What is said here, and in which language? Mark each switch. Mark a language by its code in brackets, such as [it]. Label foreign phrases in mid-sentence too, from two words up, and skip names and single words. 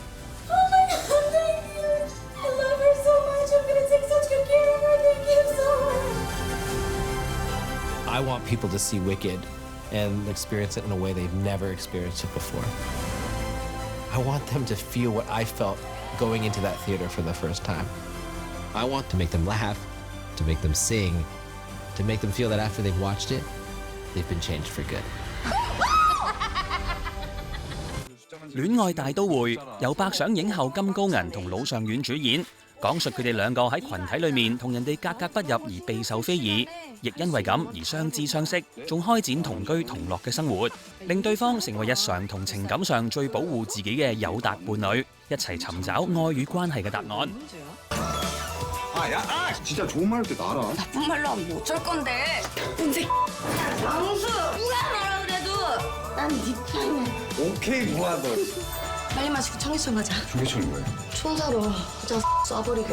[en] I want people to see Wicked and experience it in a way they've never experienced it before. I want them to feel what I felt going into that theater for the first time. I want to make them laugh, to make them sing, to make them feel that after they've watched it, they've been changed for good. [yue] 戀愛大都會由百想影后金高銀同魯尚遠主演，講述佢哋兩個喺群體裏面同人哋格格不入而備受非議，亦因為咁而相知相識，仲開展同居同樂嘅生活，令對方成為日常同情感上最保護自己嘅友達伴侶，一齊尋找愛與關係嘅答案。 [ko] 야, 진짜 좋은 말 할 때 나라. 나쁜 말로 하면 뭐 어쩔 건데? 은지! 왕수! 누가 뭐라 그래도 난 네 편이야. 오케이, 무한도. 빨리 마시고 청계천 가자. 청계천이 왜? 촌사로 그냥 쏴버리게.